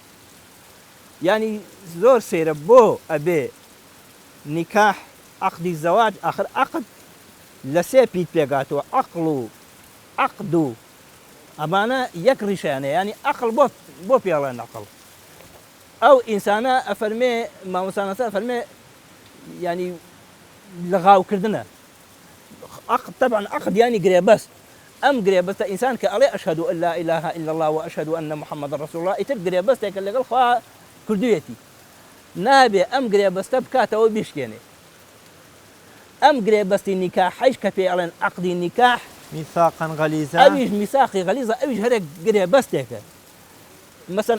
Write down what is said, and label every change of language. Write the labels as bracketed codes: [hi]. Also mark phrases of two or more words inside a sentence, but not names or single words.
[ckb] ینی زۆر سێرە بۆ ئەبێ نیکاح عقدی زەواج ئاخر عقد لە سێ پیت پێگاتەوە عەقڵ و عەقد و ئەمانە یەک ڕیشیانە ینی عەقڵ بۆ پێڵێن عەقڵ ئەو ئینسانە ئەفەرمێ مامۆسانەسە ئەفەرمێ ینی لە غاوکردنە عقد طبعا عقد ینی گرێبەست ئەم گرێبەستە ئینسان کە ئەڵێ [ar] ئەشهد أن لا إله إلا الله وأشهد أن محمد رسول الله [ckb] ئیتر گرێبەستێکە لەگەڵ خوا کردوویەتی نابێ ئەم گرێبەستە بکاتەوە بیشکێنێ ئەم گرێبەستی نیکاحیش کە پێ ئەڵێن عقدی نیکاح [ar] میثاقا غەلیزە [ckb] ئەویش میثاقی غەلیزە ئەویش هەرێک گرێبەستێکە مەسەن